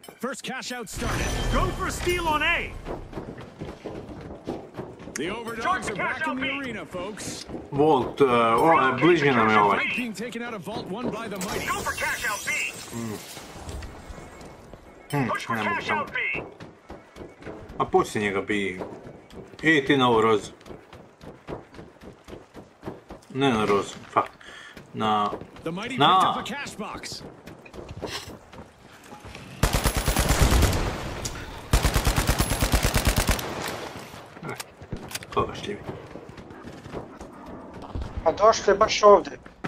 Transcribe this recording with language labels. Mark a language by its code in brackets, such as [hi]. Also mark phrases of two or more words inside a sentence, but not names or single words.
[en] First cash out started. Go for a steal on A. The overdogs are back in the arena, folks. Volt, [hr] bližnje nam je ovaj. [en] Fight being taken out of Vault 1 by the mighty. Go for cash out B. Push for cash out B. [hr] A pusti njega bi. I ti na ovu rozu. Ne na rozu, fuck. Na... [en] The mighty picked up a cash box. [hr] Koga šljivi? A došli baš ovdje.